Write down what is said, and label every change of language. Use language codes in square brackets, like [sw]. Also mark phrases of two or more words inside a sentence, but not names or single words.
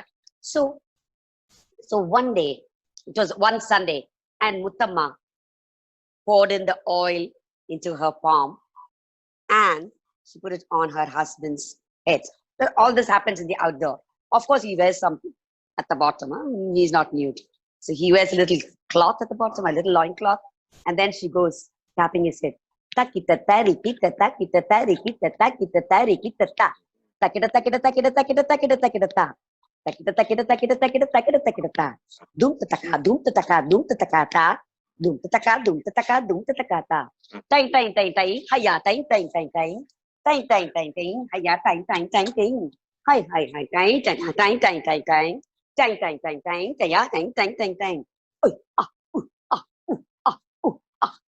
[en] So one day, it was one Sunday, and Muttamma poured in the oil into her palm and she put it on her husband's head. All this happens in the outdoor. Of course, he wears something at the bottom. He's not nude. So he wears a little cloth at the bottom, a little loin cloth, and then she goes tapping his head. Takita tarikita takita tarikita takita tarikita ta. Takita takita takita takita takita takita ta. Takita takita takita takita takita takita ta. Dum tataka dum tataka dum tataka ta. Dum tataka dum tataka dum tataka ta. Tang tang tang tang. Hiya tang tang tang tang. Tang tang tang tang. Hiya tang tang tang tang. Hi tang tang tang tang tang tang. Tang tang tang tang. Hiya tang tang tang tang. Oi ah ah ah ah